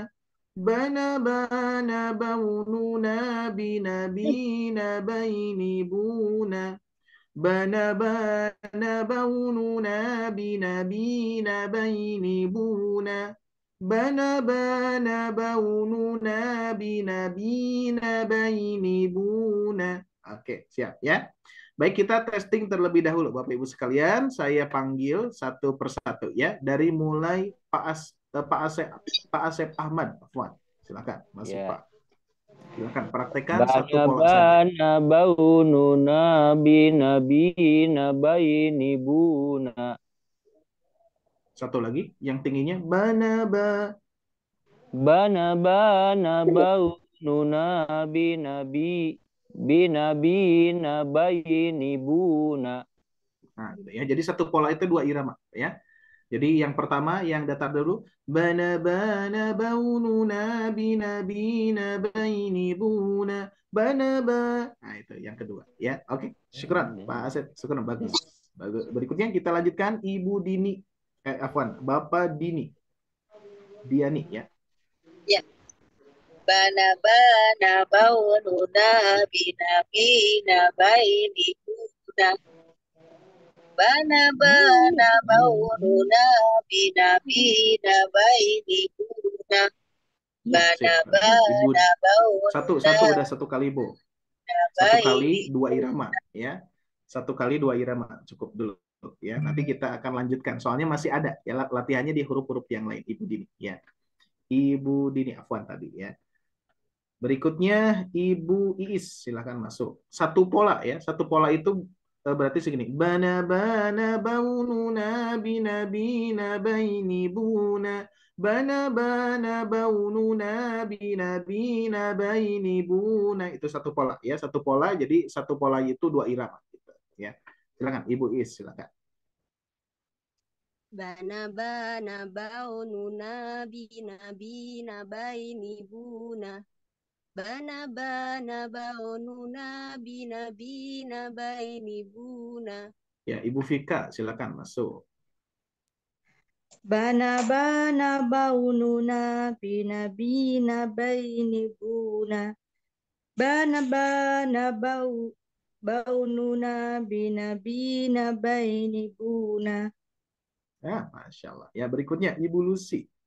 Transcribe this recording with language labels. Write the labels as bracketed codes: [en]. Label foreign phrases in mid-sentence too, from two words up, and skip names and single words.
[id] Bana baununa bina baini buna. Bana baununa bina baini buna. Bana baununa bina baini buna. Oke, siap, ya. Baik, kita testing terlebih dahulu Bapak Ibu sekalian. Saya panggil satu persatu, ya. Dari mulai Pak Asep Ahmad. Afwan. Silakan, masuk, Ya. Pak. Silakan praktekkan satu pola saja. Bana baununa bina baini buna. Satu lagi, yang tingginya bana Bana baununa bina baini buna. Nah, gitu ya. Jadi satu pola itu 2 irama, ya. Jadi yang pertama yang datar dulu, bana baununa bina baini buna. Nah, itu yang kedua, ya. Oke, syukran Pak Asep, syukran, bagus. Berikutnya kita lanjutkan Ibu Dini. Afwan, Bapak Diani, ya. Ya. Bana baununa bina baini buna. Bana baununa bina baini buna. Bana baununa. Satu udah 1 kali, Bu. 1 kali 2 irama, ya. 1 kali 2 irama cukup dulu, ya. Nanti kita akan lanjutkan. Soalnya masih ada, ya, latihannya di huruf-huruf yang lain, Ibu Dini, ya. Ibu Dini Afwan tadi, ya. Berikutnya Ibu Iis, silakan masuk. Satu pola, ya. Satu pola itu berarti segini. Bana baununa bina baini buna. Bana baununa bina baini buna. Itu satu pola, ya. Satu pola, jadi satu pola itu 2 irama, gitu, ya. Silakan Ibu Iis, silakan. Bana baununa bina baini buna. Bana baununa bina baini buna. Ya, Ibu Vika, silakan masuk. Bana baununa binabina bainibuna. Bana baununa binabina bainibuna. Ya, Masya Allah. Ya, berikutnya Ibu Lucy.